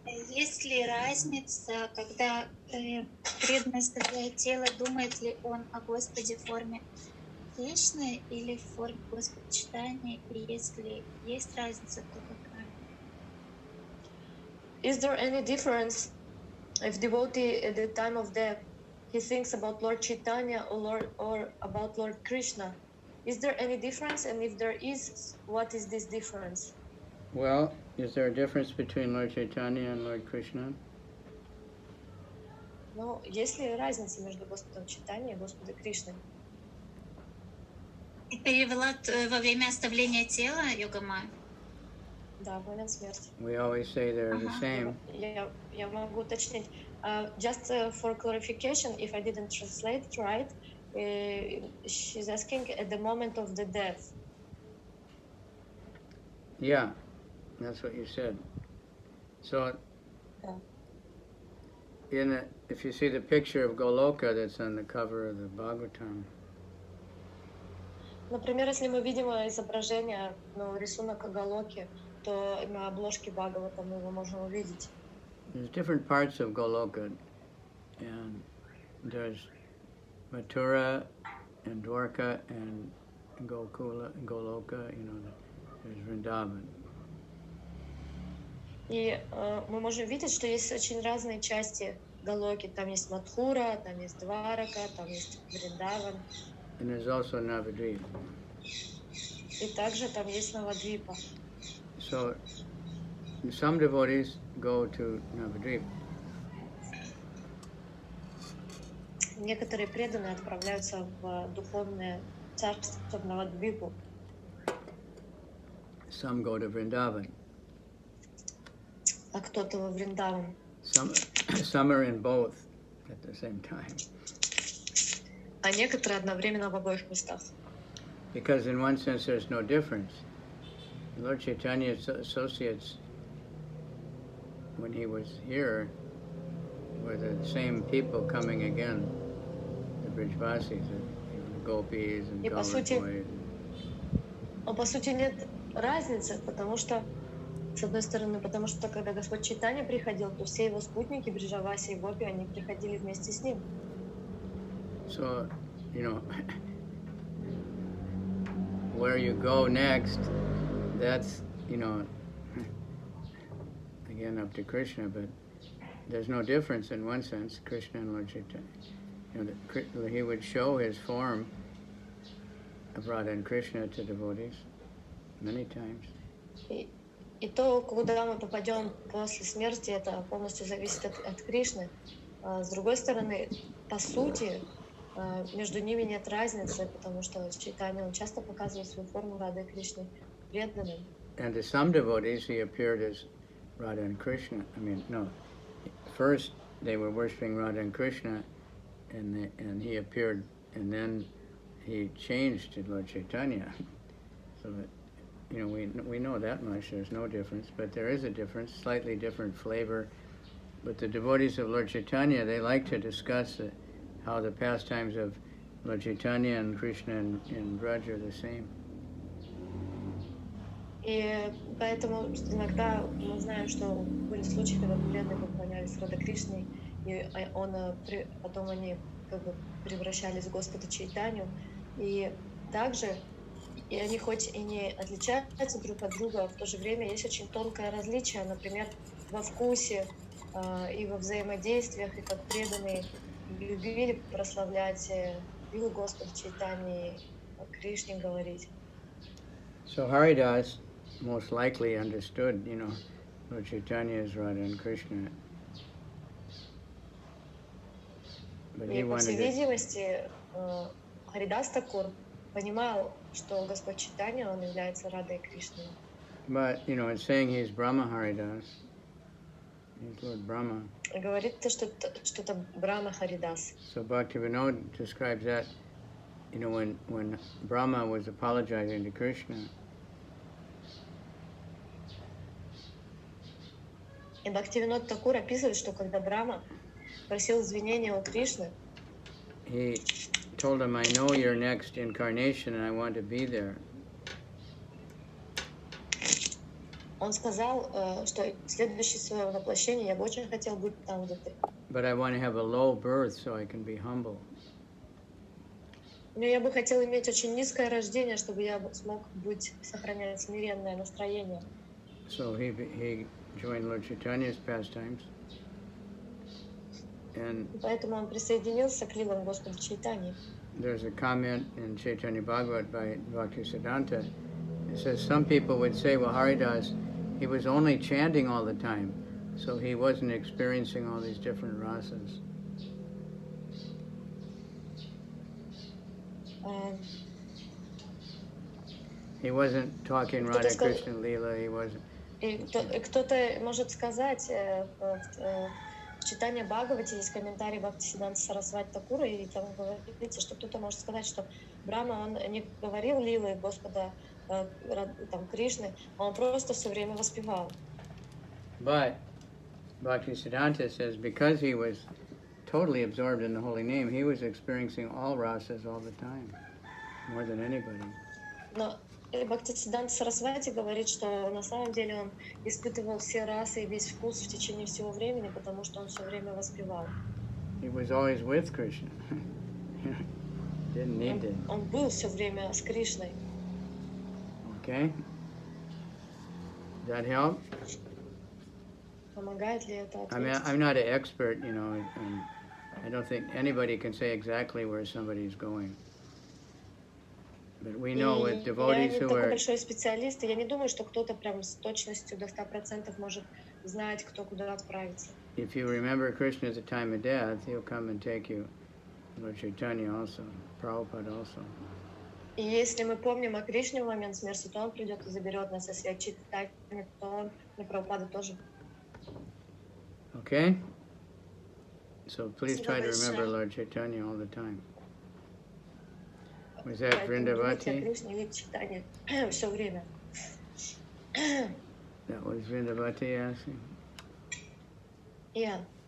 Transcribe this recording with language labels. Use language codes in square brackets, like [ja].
[ru] Есть ли разница, когда преданный оставляет тело, думает ли он о Господе в форме Кришны или в форме Господочитания? И если есть разница, то какая? [en] Is there any difference if devotee at the time of death he thinks about Lord Chaitanya or about Lord Krishna? Is there any difference? And if there is, what is this difference? Well, is there a difference between Lord Chaitanya and Lord Krishna? [ru] Ну, есть ли разница между Господом Чайтаньей и Господом Кришной? Ты перевела во время оставления тела, Йогамая? Да, в момент смерти. [en] We always say they're the same. [ru] Я могу уточнить. [en] Just for clarification, if I didn't translate right, she's asking at the moment of the death. Yeah, that's what you said. So, if you see the picture of Goloka that's on the cover of the Bhagavatam. [ru] Например, если мы видим изображение, рисунок Галоки, то на обложке Бхагавата мы его можем увидеть. [en] There's different parts of Goloka, and there's Mathura and Dwarka and Gokula and Goloka, there's Vrindavan. [ru] И мы можем видеть, что есть очень разные части Галоки. Там есть Мадхура, там есть Дварака, там есть Вриндаван. [en] And there's also Navadvip. [ru] И также там есть Навадвипа. [en] So, some devotees go to Navadvip. [ru] Некоторые преданные отправляются в духовное царство, в Навадвипу. [en] Some go to Vrindavan. [ru] А кто-то во Вриндаван. [en] Some are in both at the same time. [ru] А некоторые одновременно в обоих местах. [en] Because in one sense there's no difference. Lord Chaitanya's associates, when he was here, were the same people coming again, the Brijvasis, the Gopis and Golden Boys. [ru] По сути нет разницы, потому что, с одной стороны, потому что когда Господь Чайтанья приходил, то все его спутники, Бриджаваси и Гопи, они приходили вместе с ним. [en] So, where you go next, that's, again up to Krishna, but there's no difference in one sense, Krishna and Lord Chaitanya. He would show his form of Radha and Krishna to devotees many times. [ru] И то, куда мы попадем после смерти, это полностью зависит от Кришны. С другой стороны, по сути, между ними нет разницы, потому что Чайтанья, он часто показывает свою форму Рады и Кришны преданным. [en] And to some devotees, he appeared as Radha and Krishna. First they were worshiping Radha and Krishna, and he appeared, and then he changed to Lord Chaitanya. So that, we know that much. There's no difference, but there is a difference, slightly different flavor. But the devotees of Lord Chaitanya, they like to discuss how the pastimes of Lord Chaitanya and Krishna and Braj are the same. [ru] И поэтому иногда мы знаем, что были случаи, когда преданные поклонялись Радha Кришне, и потом они превращались в Господа Чайтанью. И также, и они хоть и не отличаются друг от друга, в то же время есть очень тонкое различие, например, во вкусе и во взаимодействиях, и как преданные любили прославлять Вилу Господа Чайтаньи, о Кришне говорить. [en] So Haridas most likely understood, Lord Chaitanya is Radha and Krishna. But he [ru] по [en] wanted [ru] всей видимости, Харидас Такур понимал, что Господь Чайтанья, он является Радой Кришной. [en] But, it's saying he's Brahma Haridas. He's Lord Brahma. [ru] Говорит, что это Брахма Харидас. [en] So Bhaktivinoda describes that, when Brahma was apologizing to Krishna. [ru] И Бхактивинод Такур описывает, что когда Брахма просил извинения у Кришны. [en] He told him, I know your next incarnation and I want to be there. [ru] Он сказал, что следующее свое воплощение я бы очень хотел быть там, где ты. [en] But I want to have a low birth so I can be humble. [ru] Но я бы хотел иметь очень низкое рождение, чтобы я смог сохранять смиренное настроение. [en] So he joined Lord Chaitanya's pastimes. And [ru] поэтому он присоединился к лилам Господа Чайтаньи. [en] There's a comment in Chaitanya Bhagavat by Bhaktisiddhanta. It says some people would say, well, Haridas, he was only chanting all the time, so he wasn't experiencing all these different rasas. He wasn't talking Radha Krishna Leela, he wasn't. [ru] И кто-то может сказать, в читании Бхагавати есть комментарий Бхактисиддханта Сарасвати Такура, и там говорится, что кто-то может сказать, что Брахма, он не говорил лилы Господа там, Кришны, а он просто все время воспевал. [en] But Bhaktisiddhanta says because he was totally absorbed in the holy name, he was experiencing all rasas all the time, more than anybody. [ru] Но Бхактисиддханта Сарасвати говорит, что на самом деле он испытывал все расы и весь вкус в течение всего времени, потому что он все время воспевал. [en] He was always with Krishna. Didn't need to. [ru] Он был все время с Кришной. [en] Okay. Does that help? [ru] Помогает ли это [en] I mean, I'm not an expert, you know, and I don't think anybody can say exactly where somebody's going. But we know with devotees who are... [ru] Я не такой большой специалист, и я не думаю, что кто-то прям с точностью до 100% может знать, кто куда отправится. [en] If you remember Krishna at the time of death, he'll come and take you. Lord Chaitanya also, Prabhupada also. [ru] И если мы помним о Кришне в момент смерти, то он придет и заберет нас, если читать, то он и Прабхупада тоже. [en] Okay? So please try to remember Lord Chaitanya all the time. Was that Vrindavati? [ru] Все время. [en] That was Vrindavati asking? Yeah.